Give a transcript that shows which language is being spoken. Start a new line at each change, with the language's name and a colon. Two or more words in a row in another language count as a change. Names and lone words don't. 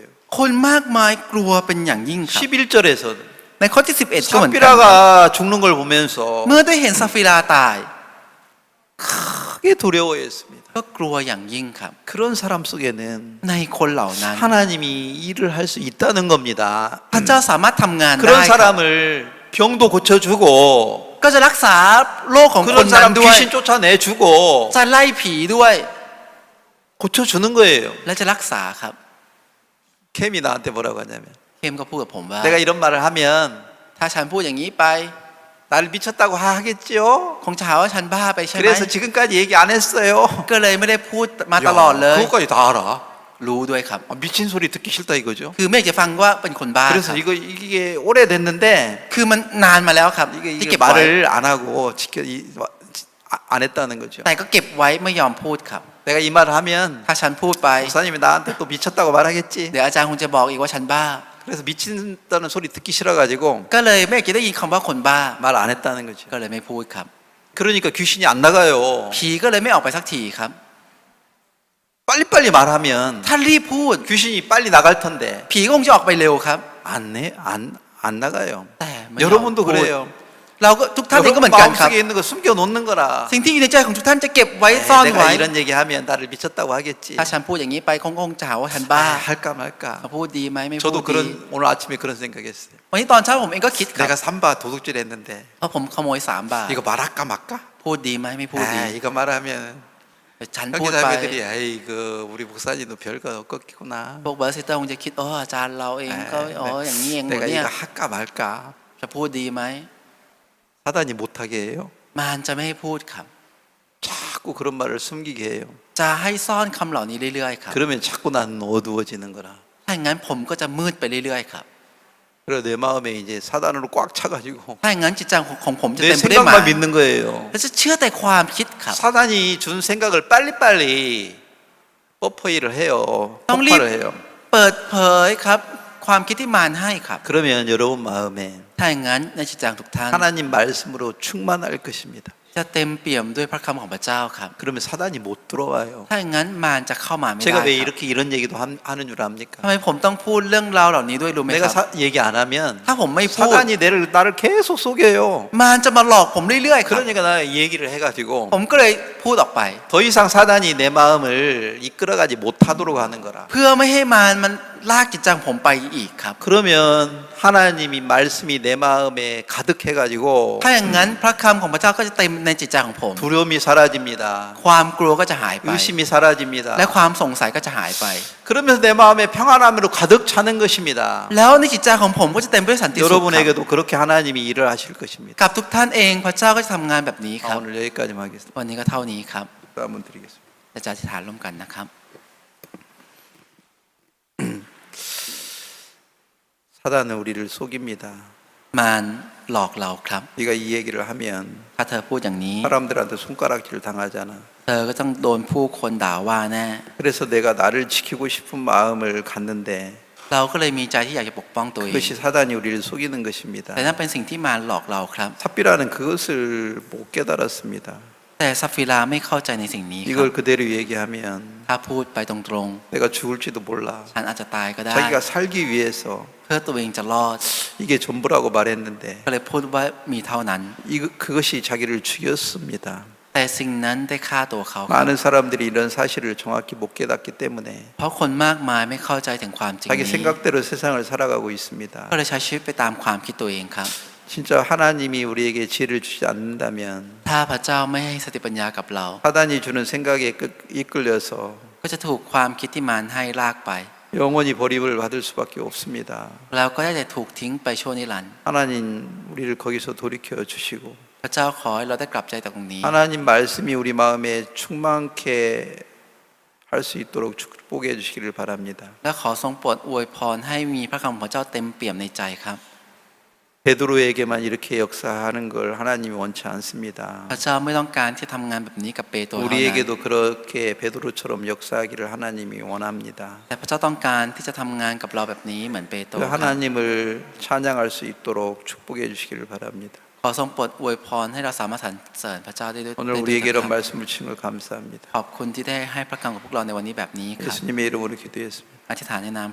Thai: คนมากมายกลัวเป็นอย่างยิ่งครับ
Korean: 11절에서는
Thai: ในข้อที่ 11 ก็เหมือนกัน
Korean: 삽비라가 죽는 걸 보면서
Thai: เมื่อได้เห็นซัฟฟิลาตาย
Korean: 크게 두려워했습니다.
Thai: ก็กลัวอย่างยิ่งครับ
Korean: 그런 사람 속에는
Thai: ในคนเหล่านั้น
Korean: 하나님이 일을 할 수 있다는 겁니다.
Thai: พระเจ้าสามารถทำงานได้
Korean: 그런
Thai: ครับ
Korean: 사람을 병도 고쳐주고
Thai: ก็จะรักษาโรคของคน
Korean: 그런
Thai: นั้น
Korean: 사람
Thai: ด้วย
Korean: 귀신 쫓아내주고
Thai: จะไล่ผีด้วย
Korean: 고쳐주는 거예요.
Thai: และจะรักษาครับ
Korean: 캠이 나한테 뭐라고 하냐면
Thai: เคมก็พูดกับผมว่า
Korean: 내가 이런 말을 하면
Thai: ถ้าฉันพูดอย่างนี้ไป
Korean: 나를 미쳤다고 하겠죠.
Thai: คงจะหาว่าฉันบ้าไปใช่ไหม
Korean: 그래서 지금까지 얘기 안 했어요.
Thai: ก็เลยไม่ได้พูดมาตลอดเลย
Korean: 그것까지 다 알아.
Thai: รู้ด้วยครับ
Korean: 아, 미친 소리 듣기 싫다 이거죠.
Thai: คือไม่อยากจะฟังว่าเป็นคนบ้าค
Korean: 그래서
Thai: รับ
Korean: 이게 오래됐는데
Thai: คือมันนานมาแล้วครับ
Korean: 이게
Thai: ที่เก็บไว้
Korean: 말을 안 하고 안 했다는 거죠.
Thai: แต่ก็เก็บไว้ไม่ยอมพูดครับ
Korean: 내가 이 말을 하면
Thai: ถ้าฉันพูดไป
Korean: 목사님이 나한테 또 미쳤다고 말하겠지.
Thai: เดี๋ยวอาจารย์คงจะบอกอีกว่าฉันบ้า
Korean: 그래서 미친다는 소리 듣기 싫어가지고
Thai: ก็เลยไม่อยากจะได้ยินคำว่าคนบ้า
Korean: 말 안 했다는 거죠.
Thai: ก็เลยไม่พูดครับ
Korean: 그러니까 귀신이 안 나가요.
Thai: ผีก็เลยไม่ออกไปสักทีครับ
Korean: 빨리빨리 말하면
Thai: ถ้ารีบพูด
Korean: 귀신이 빨리 나갈 텐데
Thai: ผีก็คงจะออกไปเร็วครับ
Korean: 안 나가요.
Thai: แต่ไม่ยอม
Korean: 여러분도
Thai: พูด
Korean: 그래요.
Thai: เราก็ทุกท่านเองก็เห
Korean: 여러분
Thai: มือนกันครับ
Korean: 마음속에 있는 거 숨겨 놓는 거라.
Thai: สิ่งที่อยู่ในใจของทุกท่านจะเก็บไว้ซ่อนไว้
Korean: 내가 이런 얘기하면 나를 미쳤다고 하겠지.
Thai: ถ้าฉันพูดอย่างนี้ไปคงจะหาว่าฉันบ้า
Korean: 할까 말까.
Thai: เขาพูดดีไหมไม่พูด
Korean: 저도
Thai: ดี
Korean: 그런 오늘 아침에 그런 생각했어요.
Thai: วันนี้ตอนเช้าผมเองก็คิดครับ
Korean: 내가 삼바 도둑질했는데
Thai: เพราะผมขโมย3 บาท
Korean: 이거 말할까 말까?
Thai: พูดดีไหมไม่พูดดี
Korean: 이거 말하면
Thai: ฉันพูดไป
Korean: 형제자매들이 아이고 우리 목사님도 별거 없겠구나.
Thai: พวก
English: brother sister
Thai: คงจะคิดอาจารย์เราเองก็อย่างนี้เองหมด
Korean: 내가
Thai: เนี่ย
Korean: 이거 할까 말까?
Thai: จะพูดดีไหม
Korean: 사단이 못하게 해요.
Thai: มารจะไม่ให้พูดครับ
Korean: 자꾸 그런 말을 숨기게 해요.
Thai: จะให้ซ่อนคำเหล่านี้เรื่อยๆครับ
Korean: 그러면 자꾸 나는 어두워지는 거라.
Thai: ถ้าอย่างนั้นผมก็จะมืดไปเรื่อยๆครับ
Korean: 그래서 내 마음에 이제 사단으로 꽉 차가지고
Thai: ถ้าอย่างนั้นจิตใจของผมจะ
Korean: 내
Thai: เต็มไปด้วยมาร
Korean: 생각만 믿는 거예요.
Thai: และจะเชื่อแต่ความคิดครับ
Korean: 사단이 준 생각을 빨리빨리 뽀뽀이를 해요. 형님. 폭발을 해요.
Thai: เปิดเผยครับความคิดที่มารให้ครับ
Korean: 그러면 여러분 마음에
Thai: ถ้าอย่างนั้นในจิตใจของทุกท่าน
Korean: 하나님 말씀으로 충만할 것입니다.
Thai: จะเต็มเปี่ยมด้วยพระคำของพระเจ้าครับ
Korean: 그러면 사단이 못 들어와요.
Thai: ถ้าอย่างนั้นมารจะเข้ามาไม่ได้
Korean: 제가
Thai: ค
Korean: 왜
Thai: รับ
Korean: 이렇게 이런 얘기도 하는 줄 압니까?
Thai: ทำไมผมต้องพูดเรื่องราวเหล่านี้ด้วยรู้ไหมค
Korean: 내가
Thai: รับ
Korean: 얘기 안 하면
Thai: ถ้าผมไม่พูด
Korean: 사단이 나를 계속 속여요.
Thai: มารจะมาหลอกผมเรื่อยๆครับ
Korean: 그러니까 나 얘기를 해가지고
Thai: ผมก็เลยพูดออกไป
Korean: 더 이상 사단이 내 마음을 이끌어가지 못하도록 하는 거라.
Thai: เพื่อไม่ให้มารมันลากจิตใจของผมไปอีกครับ
Korean: 그러면 하나님이 말씀이 내 마음에 가득해가지고
Thai: ถ้าอย่างนั้นพระคำของพระเจ้าก็จะเต็มในจิตใจของผม
Korean: 두려움이 사라집니다.
Thai: ความกลัวก็จะหายไป
Korean: 의심이 사라집니다.
Thai: และความสงสัยก็จะหายไป
Korean: 그러면서 내 마음에 평안함으로 가득 차는 것입니다.
Thai: แล้วในจิตใจของผมก็จะเต็มไปด้วยสันติสุขครับ
Korean: 여러분에게도 그렇게 하나님이 일을 하실 것입니다.
Thai: กับทุกท่านเองพระเจ้าก็จะทำงานแบบนี้ครับ
Korean: 오늘 여기까지만 하겠습니다.
Thai: วันนี้ก็เท่านี้ครับ
Korean: 한번 드리겠습니다.
Thai: เราจะอธิษฐานร่วมกันนะครับ
Korean: 사단은 우리를 속입니다.
Thai: มารหลอกเราครับ
Korean: 네가 이 얘기를 하면
Thai: ถ้าเธอพูดอย่างนี้
Korean: 사람들한테 손가락질 당하잖아.
Thai: เธอก็ต้องโดนผู้คนด่าว่าแน่
Korean: 그래서 내가 나를 지키고 싶은 마음을 갖는데
Thai: เราก็เลยมีใจที่อยากจะปกป้องตัวเอง
Korean: 그것이 사단이 우리를 속이는 것입니다.
Thai: แต่นั่นเป็นสิ่งที่มารหลอกเราครับ
Korean: 삽비라는 그것을 못 깨달았습니다.
Thai: แต่ซัฟฟิลาไม่เข้าใจในสิ่งนี้ครับ
Korean: 이걸 그대로 얘기하면
Thai: ถ้าพูดไปตรง
Korean: 내가 죽을지도 몰라.
Thai: ๆฉันอาจจะตายก็ได้
Korean: 자기가 살기 위해서
Thai: เพื่อตัวเองจะรอด
Korean: 이게 전부라고 말했는데
Thai: ก็เลยพูดว่ามีเท่านั้น
Korean: 그것이 자기를 죽였습니다.
Thai: แต่สิ่งนั้นได้ฆ่าตัวเขาครับ
Korean: 많은 사람들이 이런 사실을 정확히 못 깨닫기 때문에
Thai: เพราะคนมากมายไม่เข้าใจถึงความจริง
Korean: 자기
Thai: นี้
Korean: 생각대로 세상을 살아가고 있습니다.
Thai: ก็เลยใช้ชีวิตไปตามความคิดตัวเองครับ
Korean: 진짜 하나님이 우리에게 지혜를 주지 않는다면
Thai: ถ้าพระเจ้าไม่ให้สติปัญญากับเรา
Korean: 사단이 주는 생각에 이끌려서
Thai: ก็จะถูกความคิดที่มารให้ลากไป
Korean: 영원히 버림을 받을 수밖에 없습니다.
Thai: แล้วก็ได้แต่ถูกทิ้งไปชั่วนิรันดร์
Korean: 하나님 우리를 거기서 돌이켜 주시고
Thai: พระเจ้าขอให้เราได้กลับใจจากตรงนี้
Korean: 하나님 말씀이 우리 마음에 충만케 할 수 있도록 축복해 주시기를 바랍니다.
Thai: และขอทรงโปรดอวยพรให้มีพระคำของพระเจ้าเต็มเปี่ยมในใจครับ
Korean: 베드로에게만 이렇게 역사하는 걸 하나님이 원치 않습니다.
Thai: พระเจ้าไม่ต้องการที่ทำงานแบบนี้กับเปโตรเท่านั้น
Korean: 우리에게도 그렇게 베드로처럼 역사하기를 하나님이 원합니다.
Thai: แต่พระเจ้าต้องการที่จะทำงานกับเราแบบนี้เหมือนเปโตร
Korean: 그
Thai: ครับ
Korean: 하나님을 찬양할 수 있도록 축복해 주시기를 바랍니다.
Thai: ขอทรงโปรดอวยพรให้เราสามารถสรรเสริญพระเจ้าได้ด้วย
Korean: 오늘
Thai: ได้ด้วย
Korean: 우리에게
Thai: นะค
Korean: 이런
Thai: รับ
Korean: 말씀을 주신 걸 감사합니다.
Thai: ขอบคุณที่ได้ให้พระคำกับพวกเราในวันนี้แบบนี้ครับ
Korean: 예수님의 이름으로 기도했습니다.